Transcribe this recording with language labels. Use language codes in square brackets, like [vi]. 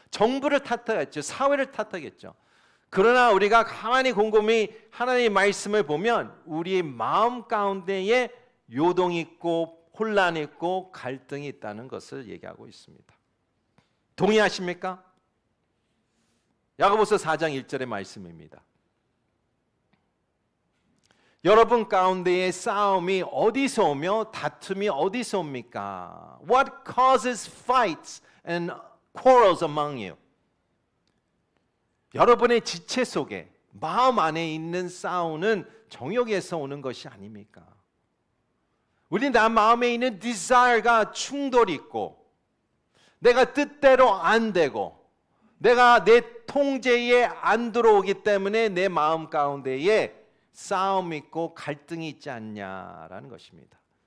[ko] 정부를 탓하겠죠. 사회를 탓하겠죠. 그러나 우리가 가만히 곰곰이 하나님의 말씀을 보면 우리의 마음 가운데에 요동이 있고 혼란이 있고 갈등이 있다는 것을 얘기하고 있습니다. 동의하십니까? 야고보서 4장 1절의 말씀입니다. 여러분 가운데의 싸움이 어디서 오며 다툼이 어디서 옵니까? [en] What causes fights and quarrels among you? [ko] 여러분의 지체 속에 마음 안에 있는 싸우는 정욕에서 오는 것이 아닙니까? 우리 나 마음에 있는 desire가 충돌이 있고 내가 뜻대로 안 되고 내가 내 통제에 안 들어오기 때문에 내 마음 가운데에 싸움이 있고 갈등이 있지 않냐라는 것입니다.